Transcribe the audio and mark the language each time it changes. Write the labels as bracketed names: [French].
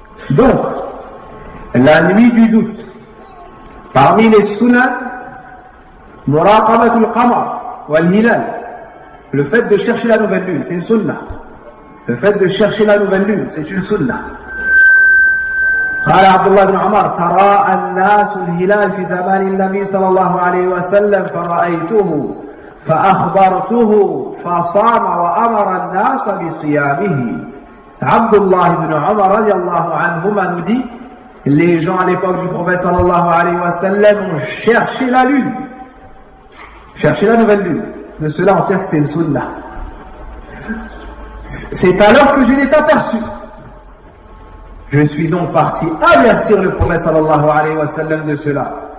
[French] Donc, la nuit du doute, parmi les sunnas, [Arabic] muraqabatul qamar wal hilal, [French] le fait de chercher la nouvelle lune, c'est une sunna. Le fait de chercher la nouvelle lune, c'est une sunna. [Arabic] قال عبد الله بن عمر ترى الناس الهلال في زمان النبي صلى الله عليه وسلم فرأيته فأخبرته فصام وأمر الناس بصيامه. [French] عبد الله بن عمر [Arabic] رضي الله عنهما [French] nous dit, les gens à l'époque du prophète [Arabic] صلى الله عليه وسلم [French] cherchaient la lune, cherchaient la nouvelle lune. De cela on sait que c'est une sunna. C'est alors que je l'ai aperçu. Je suis donc parti avertir le prophète [Arabic] sallallahu alayhi wa sallam [French] de cela.